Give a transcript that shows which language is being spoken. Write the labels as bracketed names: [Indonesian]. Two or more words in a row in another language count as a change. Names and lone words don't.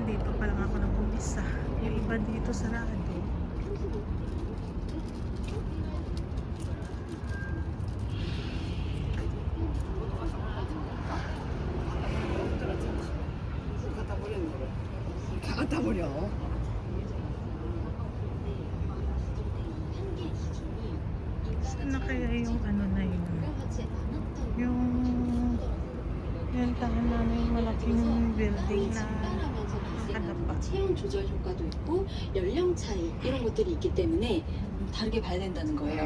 [Filipino] Dito pa lang ako nag-umpisa. Yung iba dito sarado. [Korean] 갖다 버려. [Filipino] Saan na kaya yung ano na yun? Yung tahan namin malaking building na nakadapa. [Korean] 체온 조절 효과도 있고 연령 차이 이런 것들이 있기 때문에 다르게 봐야 된다는 거예요.